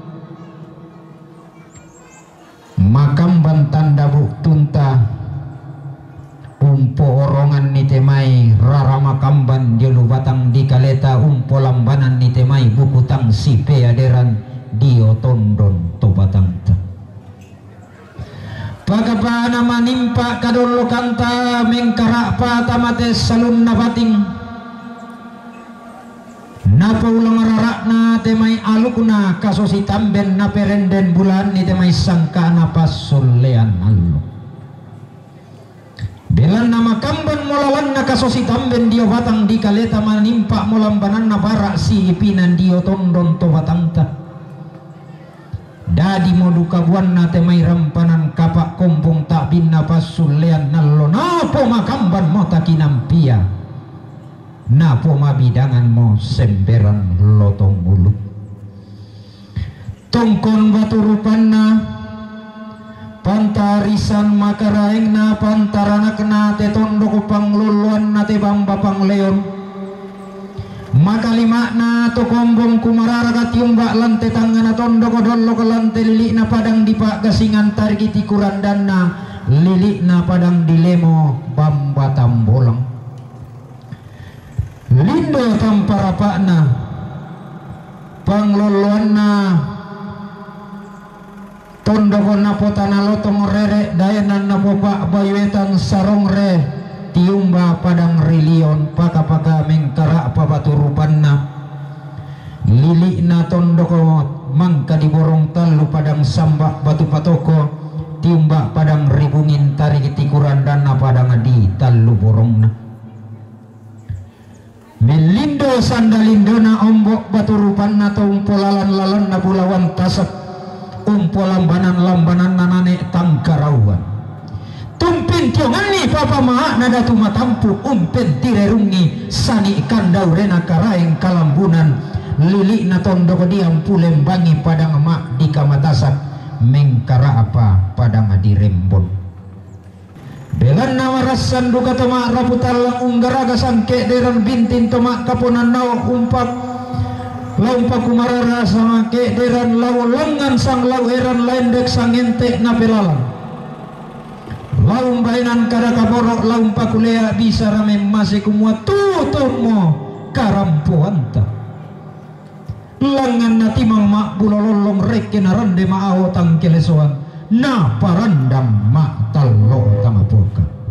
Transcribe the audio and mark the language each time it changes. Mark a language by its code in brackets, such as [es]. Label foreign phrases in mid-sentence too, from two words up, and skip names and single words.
[sda] makamban tanda buktunta umpo orongan ni temai rarama kamban diolu batang di kaleta umpo lambanan ni temai buku tang sipe aderan dio tondon to batang ta pagapana manimpa kadolo kanta mengkara patamate salun nabating napa ulang rarakna temai alukna kasosi tamben na perenden bulan ni temai sangka napas solean aluk belan nama kamban molawan na kasosi tamben dio batang di kaleta manimpa molambanan na barak si ipinan dio tondon to batang ta dadi modu kabuan na temai rampanan kapak kompong tak bin na pasulean nallo napo makamban mo takinampia napo mabidangan mo semberan lotong mulut tongkon batu rupanna pantarisan makaraeng na pantarana kena te tondo kupang luluan na te bamba pang leon makalima na to kombong kumararaga tiumba lante tangana tondo kodollo ke lante lili na padang di pak gasingan targiti kurandan na lilikna padang dilemo bambatam bolang lindo tamparapakna pangluluanna tondoko napotana lotong rere dayanan napopak bayuetan sarong re tiumba padang rilion paka-paka mengkara papaturupanna lilikna tondoko mangka diborong talu padang sambak batu patoko tiumba padang ribungin tarik tikuran dana padang di talu borongna melindo sandalindona ombok batu rupanna tumpolalan-lalan na bulawan tasak umpolambanan-lambanan nanane tangkarawan tumpin tiongani papa maha nada tumatampu umpen tirerungi sani kandau rena karaeng kalambunan lilik na tondoko diam pulembangi padang mak di kamatasak mengkara apa padang dirembon belan nawarasan duka tomak raputal unggaraga sangke deran bintin tomak kaponan nawa umpak laumpa kumarara sama ke deran lau lengan sang lau eran lendek sang entek na pelalang laum bainan kada kaborok laumpa kulea bisa rame masih kumua tutomo karampuanta langan nati mak bulololong reke narande maaho tangkelesoan na parandam mak talo tamapoka